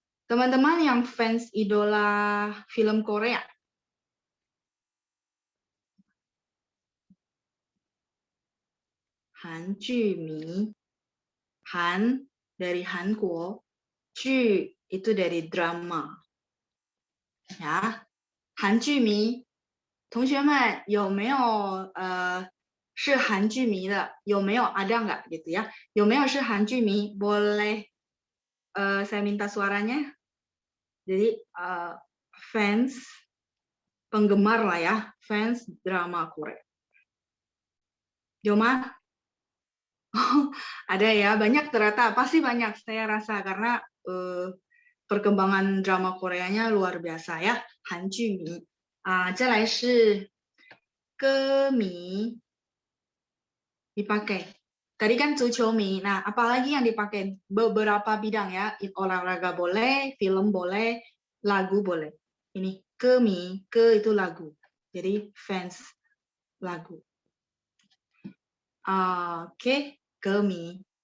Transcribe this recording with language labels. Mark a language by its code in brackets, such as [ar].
[id] Teman-teman yang fans idola film Korea. Hanju mi. Han dari Hanguo, Ju itu dari drama. Ya, Hanju mi. [zh] 同学们有没有是韩剧迷的？有没有 [id] ada nggak gitu ya? [zh] 有没有是韩剧迷? [id] Boleh saya minta suaranya. Jadi fans, penggemar lah ya, fans drama Korea. Yoma? Ada ya, banyak ternyata, pasti banyak saya rasa karena perkembangan drama Koreanya luar biasa ya, Hanju mi. [zh] 再来是歌迷 [id] dipakai. Tadi kan zuqiu-mi. Nah, apalagi yang dipakai? Beberapa bidang ya. Olahraga boleh, film boleh, lagu boleh. Ini ke-mi, ke itu lagu. Jadi fans lagu. Oke, ke-mi.